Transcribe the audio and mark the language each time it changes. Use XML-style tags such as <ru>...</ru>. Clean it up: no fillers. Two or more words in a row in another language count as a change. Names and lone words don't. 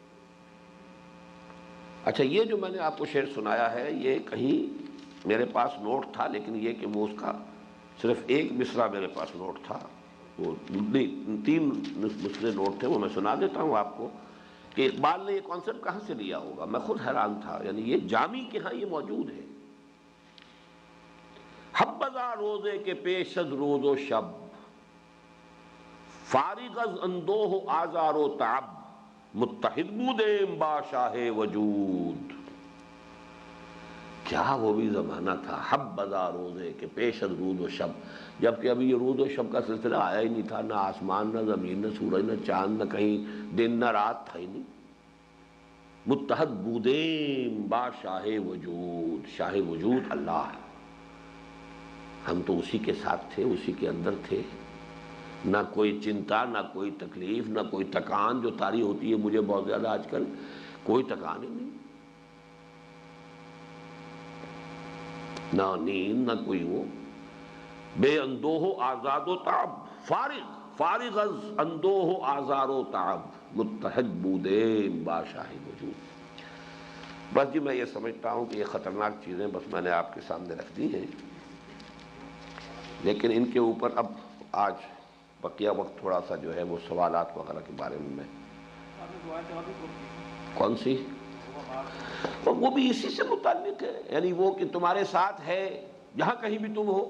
<ur>اچھا یہ جو میں نے آپ کو شعر سنایا ہے، یہ کہیں میرے پاس نوٹ تھا، لیکن یہ کہ وہ اس کا صرف ایک مصرع میرے پاس نوٹ تھا، وہ 3 مصرے نوٹ تھے، وہ میں سنا دیتا ہوں آپ کو کہ اقبال نے یہ کانسیپٹ کہاں سے لیا ہوگا۔ میں خود حیران تھا، یعنی یہ جامی کے ہاں یہ موجود ہے۔</ur> <fa>حبذا روزے کے پیش از روز و شب، فارغ از اندوہ و آزار و تعب، متحد بودیم با شاہ وجود۔</fa> <ur>کیا وہ بھی زمانہ تھا،</ur> <fa>حبذا روزے کے پیش از روز و شب،</fa> <ur>جبکہ ابھی یہ روز و شب کا سلسلہ آیا ہی نہیں تھا، نہ آسمان نہ زمین نہ سورج نہ چاند نہ کہیں دن نہ رات تھا ہی نہیں۔</ur> <fa>متحد بودیم با شاہ وجود، شاہ وجود</fa> <ur>اللہ ہے، ہم تو اسی کے ساتھ تھے، اسی کے اندر تھے، نہ کوئی چنتا، نہ کوئی تکلیف، نہ کوئی تکان جو طاری ہوتی ہے مجھے بہت زیادہ آج کل، کوئی تکان ہی نہیں، نہ نیند نہ کوئی وہ،</ur> <fa>بے اندوہ آزاد و تعب، فارغ از اندوہ آزار و تعب، متحد بودیم با شاہ وجود۔</fa> <ur>بس جی میں یہ سمجھتا ہوں کہ یہ خطرناک چیزیں بس میں نے آپ کے سامنے رکھ دی ہیں، لیکن ان کے اوپر اب آج بقیہ وقت تھوڑا سا جو ہے وہ سوالات وغیرہ کے بارے میں کون سی، وہ بھی اسی سے متعلق ہے، یعنی وہ کہ تمہارے ساتھ ہے جہاں کہیں بھی تم ہو۔</ur>